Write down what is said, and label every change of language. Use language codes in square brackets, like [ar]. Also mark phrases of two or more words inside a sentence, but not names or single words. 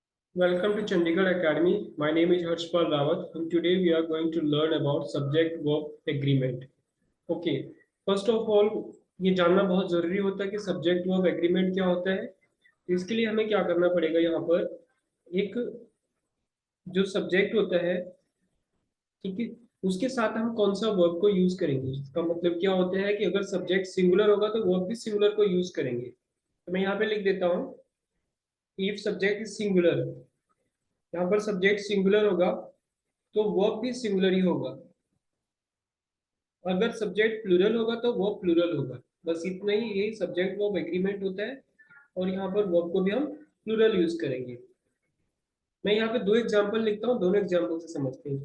[en] Welcome to Chandigarh Academy. My name is Harshpal Rawat, and today we are going to learn about subject-verb agreement. Okay, first of all, [hi] ये जानना बहुत जरूरी होता है कि [en] subject-verb agreement [hi] क्या होता है। तो इसके लिए हमें क्या करना पड़ेगा यहाँ पर एक जो subject होता है, ठीक है, उसके साथ हम कौन सा verb को यूज करेंगे। इसका मतलब क्या होता है कि अगर [en] subject singular [hi] होगा तो verb भी singular को यूज करेंगे। तो मैं यहाँ पे लिख देता हूँ, [en] if subject is singular, [hi] यहाँ पर [en] subject singular [hi] होगा तो वर्ब भी सिंगुलर ही होगा। अगर [en] subject plural [hi] होगा तो [en] verb plural [hi] होगा। बस इतना ही, यही [en] subject verb agreement [hi] होता है। और यहाँ पर वर्ब को भी हम प्लूरल यूज करेंगे। मैं यहाँ पे दो एग्जांपल लिखता हूँ, दोनों एग्जांपल से समझते हैं।